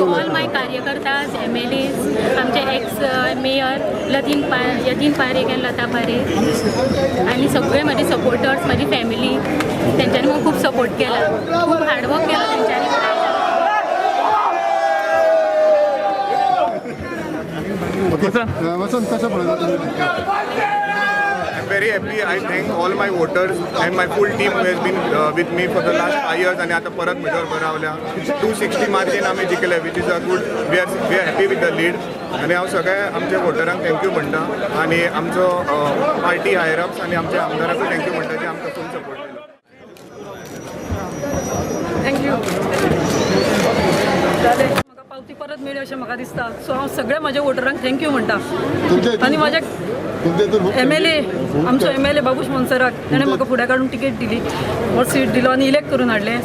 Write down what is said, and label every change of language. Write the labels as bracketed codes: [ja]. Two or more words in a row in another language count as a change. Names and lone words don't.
[en] all my [kok] कार्यकर्ताज MLAs आमचे एक्स मेयर यतीन पारेख आनी लता पारेख आनी सगळे माझे सपोर्टर्स माझी फॅमिली तेंच्यांनी म्हाका खूब सपोर्ट केला. खूब हार्डवर्क केला तेंच्यांनी. वसंत कशा पळयता [en] very happy. I thank all my voters and my full team who has been with me for the last 5 years. [kok] आणि आता परत म्हज्या बरोबर रावल्या 260 मार्जीन आमी जिखले, [en] which is a good. We are happy with the lead. [kok] आणि हांव सगळ्या आमच्या वोटरांक थँक्यू म्हणटा आणि आमचो पार्टी [en] higher ups [kok] आणि आमच्या आमदाराकूय थँक्यू म्हणटा जे आमकां [en] full support [kok] दिलो. थँक्यू. जालें, म्हाका पावती परत मेळ्ळी अशें म्हाका दिसता. सो हांव सगळ्या म्हाज्या वोटरांक थँक्यू म्हणटा. आनी म्हाज्या MLA आमचो MLA बाबूश मोन्सेरात ताणें म्हाका फुड्या काडून टिकेट दिली, हो सीट दिलो आनी इलेक्ट करून हाडलें.